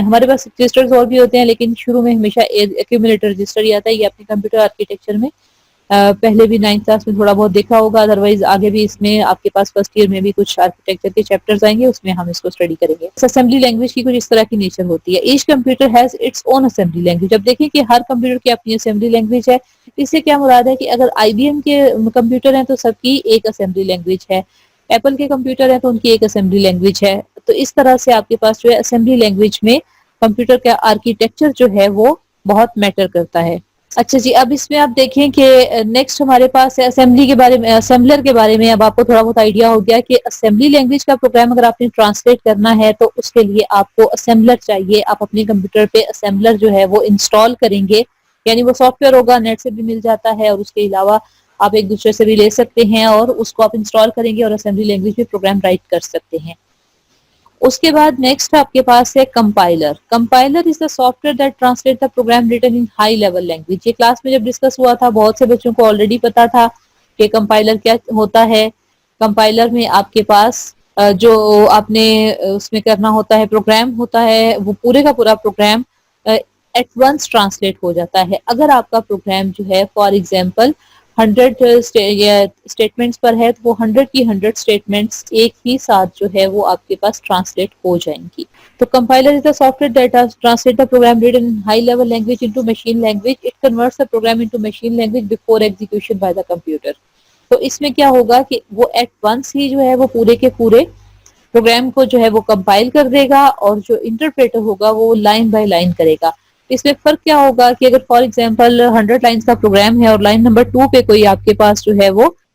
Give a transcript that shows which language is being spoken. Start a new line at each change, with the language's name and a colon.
Urdu: ہمارے پاس رجسٹرز اور بھی ہوتے ہیں لیکن شروع میں ہمیشہ ایکیومولیٹر رجسٹر ہی آتا ہے. یہ اپنے کمپیوٹر آرکیٹیکچر میں پہلے بھی 9th کلاس میں تھوڑا بہت دیکھا ہوگا, ادروائز آگے بھی اس میں آپ کے پاس فرسٹ ایئر میں بھی کچھ آرکیٹیکچر کے چیپٹرز آئیں گے, اس میں ہم اس کو اسٹڈی کریں گے. اسمبلی لینگویج کی کچھ اس طرح کی نیچر ہوتی ہے.
English: Each computer has its own assembly language.
Urdu: اب دیکھیں کہ ہر کمپیوٹر کی اپنی اسمبلی لینگویج ہے. اس سے کیا مراد ہے کہ اگر آئی بی ایم کے کمپیوٹر ہیں تو سب کی ایک اسمبلی لینگویج ہے, ایپل کے کمپیوٹر ہیں تو ان کی ایک اسمبلی لینگویج ہے. تو اس طرح سے آپ کے پاس جو ہے اسمبلی لینگویج میں کمپیوٹر کا آرکیٹیکچر جو ہے وہ بہت میٹر کرتا ہے. اچھا جی, اب اس میں آپ دیکھیں کہ نیکسٹ ہمارے پاس ہے اسمبلی کے بارے میں, اسمبلر کے بارے میں. اب آپ کو تھوڑا بہت آئیڈیا ہو گیا کہ اسمبلی لینگویج کا پروگرام اگر آپ نے ٹرانسلیٹ کرنا ہے تو اس کے لیے آپ کو اسمبلر چاہیے. آپ اپنے کمپیوٹر پہ اسمبلر جو ہے وہ انسٹال کریں گے, یعنی وہ سافٹ ویئر ہوگا, نیٹ سے بھی مل جاتا ہے اور اس کے علاوہ آپ ایک دوسرے سے بھی لے سکتے ہیں اور اس کو آپ انسٹال کریں گے اور اسمبلی لینگویج میں پروگرام رائٹ کر سکتے ہیں. اس کے بعد نیکسٹ آپ کے پاس ہے compiler.
English: Compiler is the software that translate the program written in high level language.
Urdu: یہ کلاس میں جب ڈسکس ہوا تھا بہت سے بچوں کو آلریڈی پتا تھا کہ کمپائلر کیا ہوتا ہے. کمپائلر میں آپ کے پاس جو آپ نے اس میں کرنا ہوتا ہے پروگرام ہوتا ہے وہ پورے کا پورا پروگرام ایٹ ونس ٹرانسلیٹ ہو جاتا ہے. اگر آپ کا پروگرام جو ہے فار ایگزامپل 100 اسٹیٹمنٹس پر ہے تو وہ 100 کی 100 اسٹیٹمنٹس ایک ہی ساتھ جو ہے وہ آپ کے پاس ٹرانسلیٹ ہو جائیں گی.
English: تو compiler is the software that translate the program written in high level language into machine language. It converts the program into machine language before execution by the computer.
Urdu: تو اس میں کیا ہوگا کہ وہ ایٹ ونس ہی جو ہے وہ پورے کے پورے پروگرام کو جو ہے وہ کمپائل کر دے گا اور جو انٹرپریٹر ہوگا وہ لائن بائی لائن کرے گا. اس میں فرق کیا ہوگا کہ اگر فار ایگزامپل 100 لائنز کا پروگرام ہے اور لائن نمبر 2 پہ کوئی آپ کے پاس جو ہے وہ